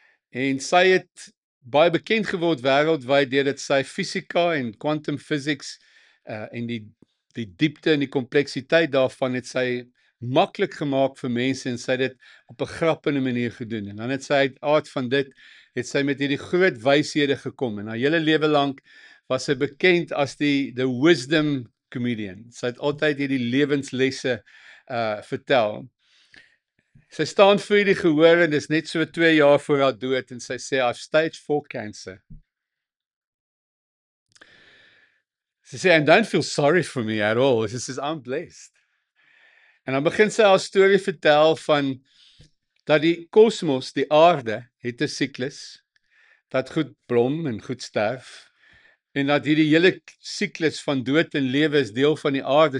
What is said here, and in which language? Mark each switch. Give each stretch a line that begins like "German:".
Afrikaans: En sy het baie bekend geword wêreldwyd deurdat sy fisika en quantum physics en die diepte en die kompleksiteit daarvan het sy maklik gemaak vir mense en sy het dit op 'n grappende manier gedoen. En dan het sy uit aard van dit het sy met hierdie groot wyshede gekom en haar hele lewe lank was sy bekend as the wisdom comedian. Sy het altyd hierdie lewenslesse vertel. Sy staan voor die gehoor en dis net so 2 jaar voor haar dood en sy sê
English: I've stage 4 cancer.
Afrikaans: Sy sê
English: and don't feel sorry for me at all. She says I'm blessed.
Afrikaans: En dan begin sy haar storie vertel van dat die kosmos, die aarde, het 'n siklus dat goed blom en goed sterf. En dat hierdie hele siklus van dood en lewe is deel van die aarde.